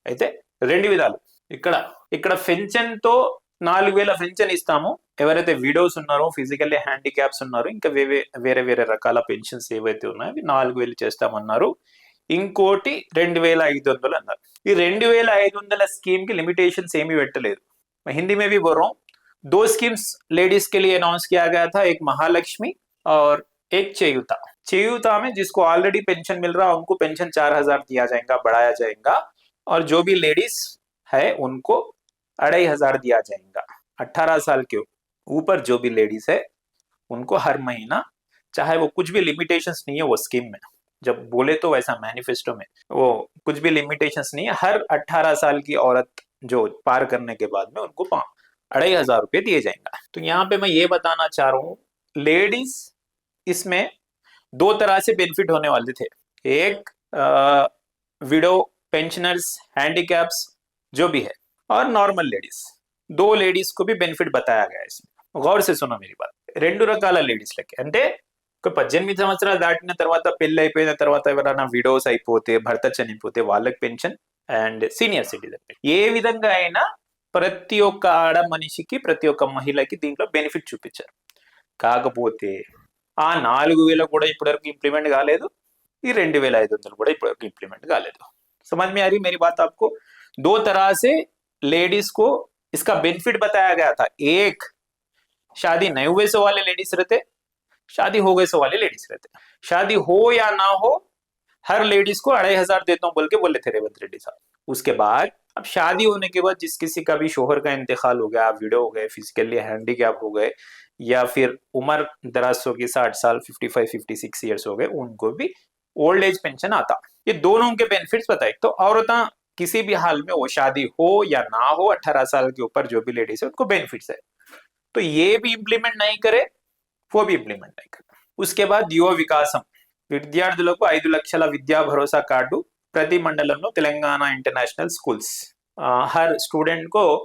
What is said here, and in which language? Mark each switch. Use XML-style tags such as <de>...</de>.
<te>అయితే 2 విధాలు, ఇక్కడ పెన్షన్ తో 4,000 పెన్షన్ ఇస్తాము. ఎవరైతే విడోస్ ఉన్నారో, ఫిజికల్లీ హ్యాండిక్యాప్స్ ఉన్నారో, ఇంకా వేరే రకాల పెన్షన్స్ ఏవైతే ఉన్నాయో అవి 4,000 చేస్తామన్నారు. ఇంకోటి 2,500 అన్నారు. ఈ 2,500 స్కీమ్ కి లిమిटेशंस ఏమీ పెట్టలేదు.</te> <hi>हिंदी में भी बोल रहा हूँ. 2 स्कीम्स लेडीज के लिए अनाउंस किया गया था, एक महालक्ष्मी और एक चेयुता में जिसको ऑलरेडी पेंशन मिल रहा है उनको पेंशन 4,000 दिया जाएगा, बढ़ाया जाएगा. और जो भी लेडीज है उनको 2,500 दिया जाएगा. 18 साल के ऊपर जो भी लेडीज है उनको हर महीना, चाहे वो कुछ भी लिमिटेशंस नहीं है वो स्कीम में, जब बोले तो वैसा मैनिफेस्टो में वो कुछ भी लिमिटेशंस नहीं है. हर 18 साल की औरत जो पार करने के बाद में उनको 2,500 रुपये दिए जाएंगे. तो यहाँ पे मैं ये बताना चाह रहा हूँ, लेडीज इसमें 2 तरह से बेनिफिट होने वाले थे. एक विडो, पेंशनर्स, हैंडीकैप्स जो भी है, और नॉर्मल लेडीज, 2 लेडीज को भी बेनिफिट बताया गया है इसमें. गौर से सुनो मेरी बात.</hi> <te>2 రకాల లేడీస్ లకి అంటే 18 సంవత్సరాలు దాటిన తర్వాత, పెళ్లి అయిపోయిన తర్వాత ఎవరైనా విడోస్ అయిపోతే, భర్త చనిపోతే వాళ్ళకి పెన్షన్, అండ్ సీనియర్ సిటిజన్. ఏ విధంగా అయినా ప్రతి ఒక్క ఆడ మనిషికి, ప్రతి ఒక్క మహిళకి దీంట్లో బెనిఫిట్ చూపించారు. కాకపోతే ఆ 4,000 కూడా ఇప్పటివరకు ఇంప్లిమెంట్ కాలేదు, ఈ 2,500 కూడా ఇప్పటివరకు ఇంప్లిమెంట్ కాలేదు.</te> <hi>समझ में आ रही मेरी बात आपको? 2 तरह से लेडीज को इसका बेनिफिट बताया गया था. एक, शादी नहीं हुए से वाले लेडीज रहते, शादी हो गए से वाले लेडीज रहते. शादी हो या ना हो हर लेडीज को 2,500 देता हूं बोल के बोले थे रेवंत रेड्डी साहब. उसके बाद अब शादी होने के बाद जिस किसी का भी शोहर का इंतकाल हो गया, विडो हो गए, फिजिकली हैंडीकैप हो गए, या फिर उम्र दराज हो गई, 60 साल, 55-56 ईयर्स हो गए, उनको भी ओल्ड एज पेंशन आता. ये दोनों के बेनिफिट्स बताए. तो औरतें किसी भी हाल में, वो शादी हो या ना हो, 18 साल के ऊपर जो भी लेडीज है उनको बेनिफिट्स है. तो ये भी इंप्लीमेंट नहीं करे, वो भी इंप्लीमेंट नहीं करे. उसके बाद</hi> <te>युवा विकासम, విద్యార్థులకు 5 లక్షల విద్యా భరోసా కార్డు ప్రతి మండలంలో తెలంగాణ ఇంటర్నేషనల్ స్కూల్స్.</te> <hi>हर स्टूडेंट को</hi>